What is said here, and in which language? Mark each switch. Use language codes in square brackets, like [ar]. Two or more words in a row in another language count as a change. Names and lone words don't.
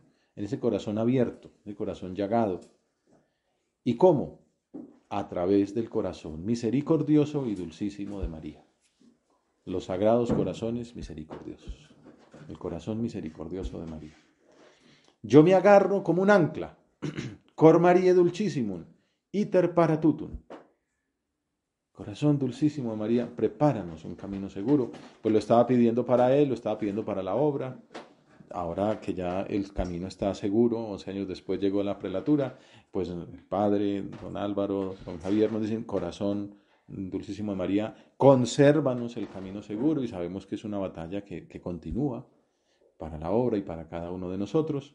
[es] En ese corazón abierto, el corazón llagado. ¿Y cómo? A través del corazón misericordioso y dulcísimo de María. Los sagrados corazones misericordiosos. El corazón misericordioso de María. Yo me agarro como un ancla. [la] Cor Marie dulcissimum, iter para tutum. [es] Corazón dulcísimo de María, prepáranos un camino seguro. Pues lo estaba pidiendo para él, lo estaba pidiendo para la obra. Ahora que ya el camino está seguro, 11 años después llegó la prelatura, pues el padre, don Álvaro, don Javier nos dicen, corazón dulcísimo de María, consérvanos el camino seguro, y sabemos que es una batalla que continúa para la obra y para cada uno de nosotros.